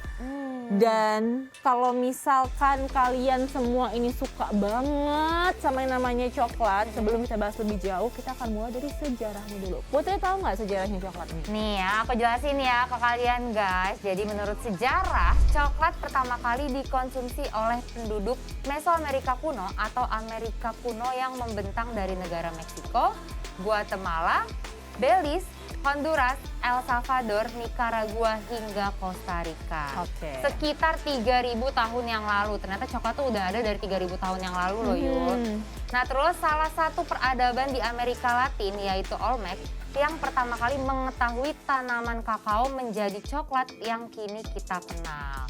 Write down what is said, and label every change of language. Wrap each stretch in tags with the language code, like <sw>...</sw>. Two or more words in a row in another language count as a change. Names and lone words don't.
<id>Dan kalau misalkan kalian semua ini suka banget sama yang namanya coklat, sebelum kita bahas lebih jauh, kita akan mulai dari sejarahnya dulu. Putri tahu nggak sejarahnya coklat ini? Nih ya, aku jelasin ya ke kalian guys. Jadi menurut sejarah, coklat pertama kali dikonsumsi oleh penduduk Mesoamerika kuno atau Amerika kuno yang membentang dari negara Meksiko, Guatemala, Belize, Honduras, El Salvador, Nicaragua, hingga Costa Rica. Sekitar 3.000 tahun yang lalu. Ternyata coklat tuh udah ada dari 3.000 tahun yang lalu loh Yul. Nah terus salah satu peradaban di Amerika Latin yaitu Olmec yang pertama kali mengetahui tanaman kakao menjadi coklat yang kini kita kenal.</id>